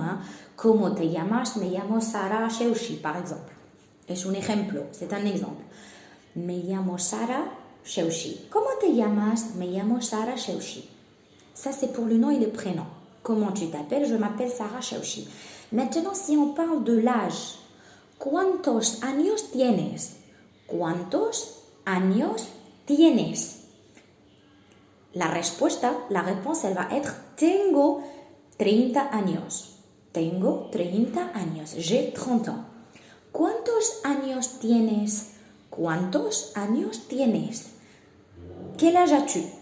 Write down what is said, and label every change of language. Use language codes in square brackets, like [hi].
[es] Hein. Como te llamas? Me llamo Sara Sheushi, [fr] par exemple. [es] Es un ejemplo, [fr] c'est un exemple. [es] Me llamo Sara Sheushi. Como te llamas? Me llamo Sara Sheushi. [fr] Ça, c'est pour le nom et le prénom. Comment tu t'appelles? Je m'appelle Sara Sheushi. Maintenant, si on parle de l'âge, [es] ¿cuántos años tienes? ¿Cuántos años tienes? [fr] La réponse, elle va être [es] Tengo 30 años. Tengo 30 años. [fr] J'ai 30 ans. [es] ¿Cuántos años tienes? ¿Cuántos años tienes? [fr] Quel âge as-tu?